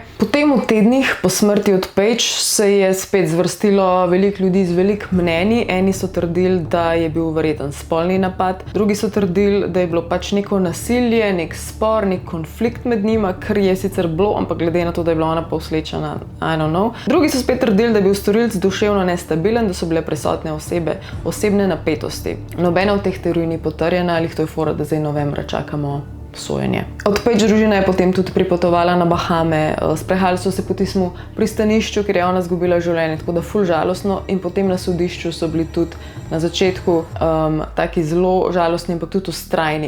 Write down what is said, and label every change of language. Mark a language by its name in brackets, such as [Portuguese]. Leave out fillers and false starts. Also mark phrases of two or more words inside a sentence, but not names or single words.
[Slovenian] Potem v tednih po smrti od Paige se je spet zvrstilo veliko ljudi z veliko mnenji. Eni so trdili, da je bil verjeten spolni napad, drugi so trdili, da je bilo pač neko nasilje, nek spor, nek konflikt med njima, kar je sicer bilo, ampak glede na to, da je bila ona povslečena, [English] I don't know. [Slovenian] Drugi so spet trdili, da je bil storilec duševno nestabilen, da so bile prisotne osebne napetosti. Nobena od teh teorij ni potrjena, ali to je fora, da zdaj novembra čakamo sojenje. Od Paige družina je potem tudi pripotovala na Bahame, sprehajali so se po tistem pristanišču, ker je ona izgubila življenje, tako da ful žalostno, in potem na sodišču so bili tudi na začetku taki zelo žalostni, ampak tudi vztrajni.